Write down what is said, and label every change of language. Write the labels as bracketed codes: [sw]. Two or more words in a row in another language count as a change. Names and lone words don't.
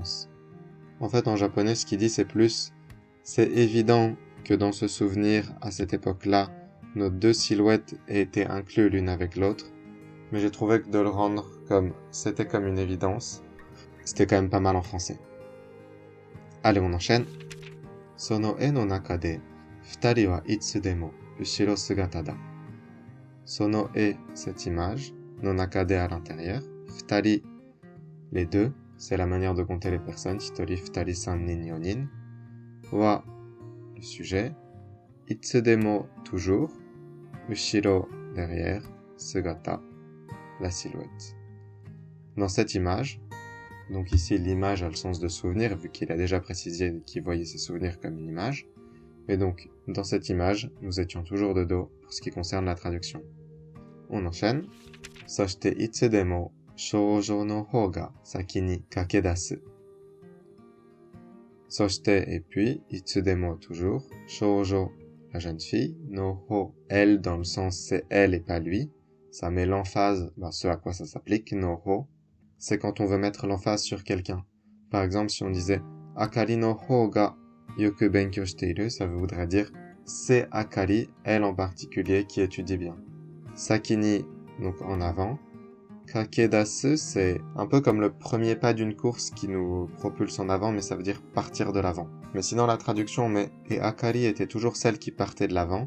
[fr] » En fait, en japonais, ce qu'il dit, c'est plus « C'est évident que dans ce souvenir, à cette époque-là, nos deux silhouettes aient été incluses l'une avec l'autre. » Mais j'ai trouvé que de le rendre comme « C'était comme une évidence », c'était quand même pas mal en français. Allez, on enchaîne. [ja] その絵の中で、二人はいつでも後ろ姿だ. その絵, [fr] cette image, [ja] の中で [fr] à l'intérieur, futari, les deux, c'est la manière de compter les personnes, [ja] 一人、二人、三人、四人, [fr] wa, le sujet, itsudemo, toujours, ushiro, derrière, sugata, la silhouette. Dans cette image, donc ici l'image a le sens de souvenir, vu qu'il a déjà précisé qu'il voyait ses souvenirs comme une image, et donc, dans cette image, nous étions toujours de dos pour ce qui concerne la traduction. On enchaîne. [ja] そしていつでも少女の方が先に駆け出す. [fr] Soshite et puis, itsudemo toujours, shoujo, la jeune fille, [ja] の方, [fr] elle dans le sens c'est elle et pas lui. Ça met l'emphase, ce à quoi ça s'applique, [ja] の方. [fr] C'est quand on veut mettre l'emphase sur quelqu'un. Par exemple, si on disait [ja] 明里の方がよく勉強している, [fr] ça voudrait dire c'est Akari, elle en particulier, qui étudie bien. Sakini, donc en avant. Kakedasu, c'est un peu comme le premier pas d'une course qui nous propulse en avant, mais ça veut dire partir de l'avant. Mais sinon, la traduction, on met « et Akari était toujours celle qui partait de l'avant ».